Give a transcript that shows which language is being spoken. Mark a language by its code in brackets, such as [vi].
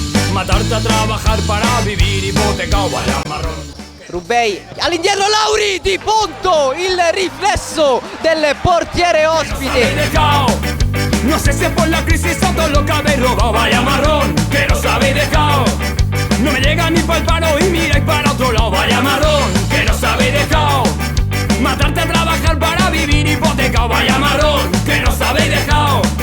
[es] Matarte a trabajar para vivir hipotecado, vaya marrón. [it] Rubei all'indietro, Lauri, Di Ponto, il riflesso del portiere ospite. [es] No sé si es por la crisis o todo lo que habéis robado, vaya marrón, que nos habéis dejado. No me llega ni pa'l paro y miráis para otro lado, vaya marrón, que nos habéis dejado. Matarte a trabajar para vivir hipotecado, vaya marrón, que nos habéis dejado.